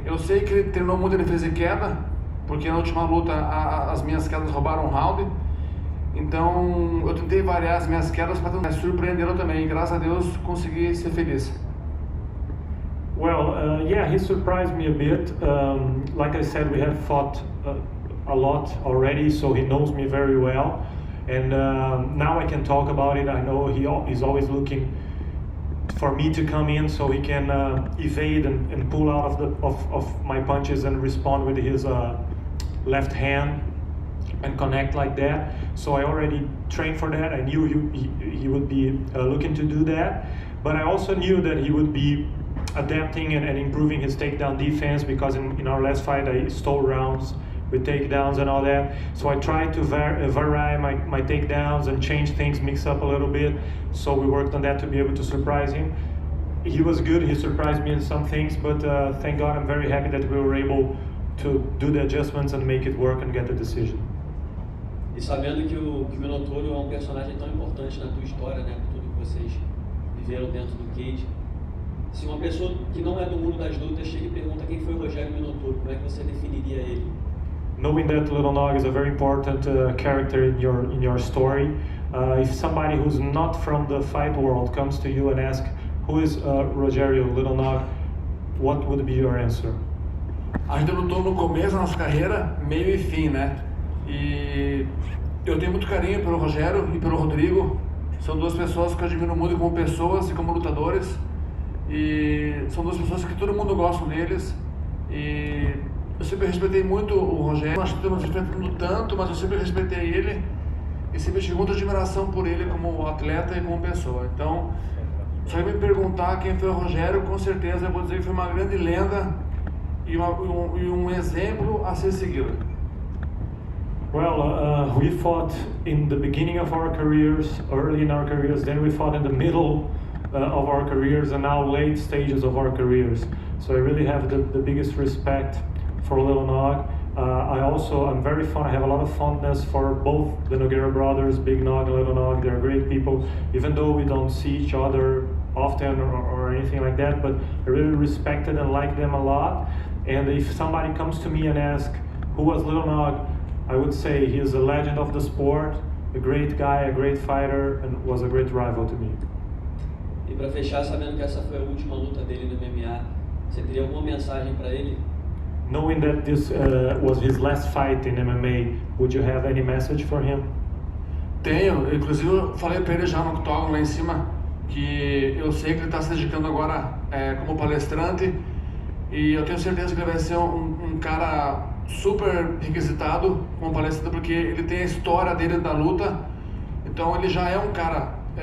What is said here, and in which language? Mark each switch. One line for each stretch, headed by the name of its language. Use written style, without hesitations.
Portuguese: Eu sei que ele treinou muito em defesa e queda, porque na última luta as minhas quedas roubaram um round. Então eu tentei variar as minhas quedas para me surpreenderam também. E graças a Deus consegui ser feliz.
English: Well, yeah, he surprised me a bit. Like I said, we have fought a lot already, so he knows me very well. And now I can talk about it. I know he's always looking for me to come in so he can evade and pull out of my punches and respond with his left hand and connect like that. So I already trained for that. I knew he would be looking to do that, but I also knew that he would be adapting and improving his takedown defense, because in our last fight I stole rounds with takedowns and all that. So I tried to vary my takedowns and change things, mix up a little bit. So we worked on that to be able to surprise him. He was good, he surprised me in some things, but thank God I'm very happy that we were able to do the adjustments and make it work and get the decision.
Portuguese: E sabendo que o Minotauro é um personagem tão importante na tua história, né, por tudo que vocês viveram dentro do cage, se uma pessoa que não é do mundo das lutas chega e pergunta quem foi o Rogério Minotauro, como é que você definiria ele?
English: Knowing that Little Nog is a very important character in your story, if somebody who's not from the fight world comes to you and asks, who is Rogério Little Nog, what would be your answer?
Portuguese: A gente lutou no começo da nossa carreira, meio e fim, né? E eu tenho muito carinho pelo Rogério e pelo Rodrigo. São 2 pessoas que eu admiro muito como pessoas e como lutadores. E são 2 pessoas que todo mundo gosta deles. E eu sempre respeitei muito o Rogério. Acho que eu não respeitando tanto, mas eu sempre respeitei ele. E sempre tive muita admiração por ele como atleta e como pessoa. Então, se alguém me perguntar quem foi o Rogério, com certeza eu vou dizer que foi uma grande lenda e um exemplo a ser seguido.
English: Well, we fought in the beginning of our careers, early in our careers, then we fought in the middle of our careers, and now late stages of our careers. So I really have the biggest respect for Little Nog. I'm very fond, I have a lot of fondness for both the Nogueira brothers, Big Nog and Little Nog. They're great people, even though we don't see each other often or anything like that, but I really respected and like them a lot. And if somebody comes to me and asks, who was Little Nog? I would say he is a legend of the sport, a great guy, a great fighter, and was a great rival to me.
Portuguese: E para fechar, sabendo que essa foi a última luta dele no MMA, você teria alguma mensagem para ele?
English: Knowing that this was his last fight in MMA, would you have any message for him?
Portuguese: Tenho, inclusive eu falei para ele já no octógono lá em cima, que eu sei que ele está se dedicando agora como palestrante, e eu tenho certeza que ele vai ser um cara super requisitado como palestrante, porque ele tem a história dele da luta. Então ele já é um cara